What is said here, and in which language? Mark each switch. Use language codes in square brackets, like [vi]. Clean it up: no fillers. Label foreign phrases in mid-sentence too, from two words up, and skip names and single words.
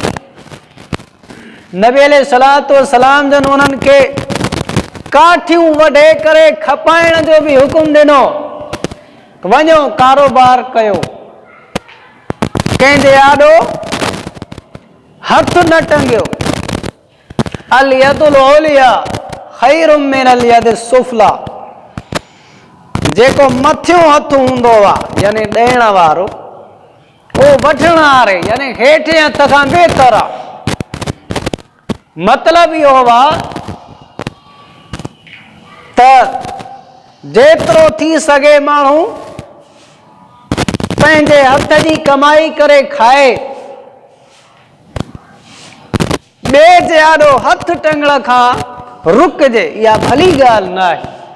[sd] नबी [ar] عليه الصلاة والسلام [sd] जन उन्हनि खे काठियूं वढे करे खपाइण जो बि हुकुम ॾिनो, वञो कारोबार कयो, कंहिंजे आॾो हथ न टंगियो। [ar] اليد العليا خير من اليد السفلى. [sd] जेको मथियों हथ हूंदो आहे यानी ॾियण वारो, उहो वठण वारे यानी हेठिएं हथ खां बहितर आहे। मतिलब इहो आहे त जेतिरो थी सघे माण्हू पंहिंजे हथ जी कमाई करे खाए, ॿिए जे आॾो हथ टंगण खां रुकजे, इहा भली ॻाल्हि न आहे।